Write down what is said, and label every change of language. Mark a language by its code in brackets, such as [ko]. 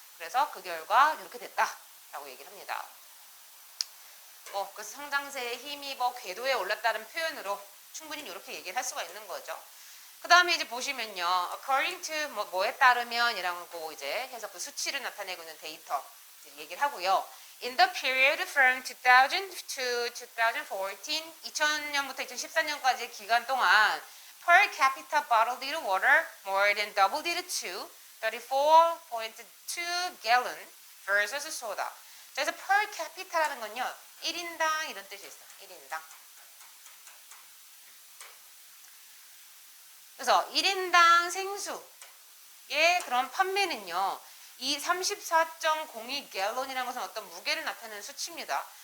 [ko] 그래서 그 결과 이렇게 됐다라고 얘기를 합니다. 그래서 성장세에 힘입어 궤도에 올랐다는 표현으로 충분히 이렇게 얘기를 할 수가 있는 거죠. 그 다음에 이제 보시면요, according to 뭐에 따르면 이라고 이제 해서 그 수치를 나타내고 있는 데이터 얘기를 하고요. [en] In the period from 2000 to 2014, [ko] 2000년부터 2014년까지 기간 동안 [en] per capita bottled water more than doubled to 34.2 gallon versus soda. [ko] 그래서 per capita라는 건요, 1인당 이런 뜻이 있어. 1인당. 그래서 1인당 생수의 그런 판매는요, 이 34.02 갤런이라는 것은 어떤 무게를 나타내는 수치입니다.